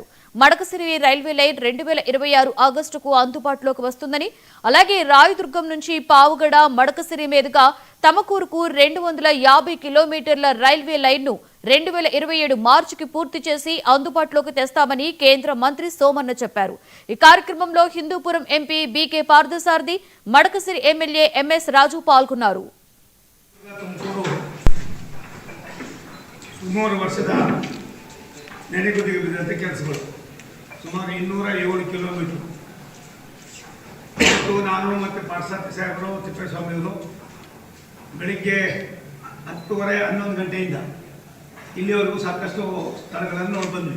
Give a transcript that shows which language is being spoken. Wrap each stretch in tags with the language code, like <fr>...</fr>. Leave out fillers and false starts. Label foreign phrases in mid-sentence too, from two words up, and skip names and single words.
<te>మడకసిరి రైల్వే లైన్ 2026 ఆగస్టుకు అందుబాటులోకి వస్తుందని, అలాగే రాయదుర్గం నుంచి పావుగడ మడకసిరి మీదుగా తమకూరుకు 250 కిలోమీటర్ల రైల్వే లైన్ను 2027 మార్చికి పూర్తి చేసి అందుబాటులోకి తెస్తామని కేంద్ర మంత్రి సోమన్న చెప్పారు. ఈ కార్యక్రమంలో హిందూపురం ఎంపీ బీకే పార్థసారథి, మడకసిరి ఎమ్మెల్యే ఎంఎస్ రాజు పాల్గొన్నారు.</te> <kn>ಸುಮಾರು 207 ಕಿಲೋಮೀಟರ್ ಇವತ್ತು ನಾನು ಮತ್ತು ಪಾರ್ಸಾರ್ಥಿ ಸಾಹೇಬರು ತಿಪ್ಪೇಸ್ವಾಮಿಯವರು ಬೆಳಿಗ್ಗೆ 10:30 11 ಗಂಟೆಯಿಂದ ಇಲ್ಲಿವರೆಗೂ ಸಾಕಷ್ಟು ಸ್ಥಳಗಳನ್ನು ನೋಡಿ ಬಂದ್ವಿ.</kn>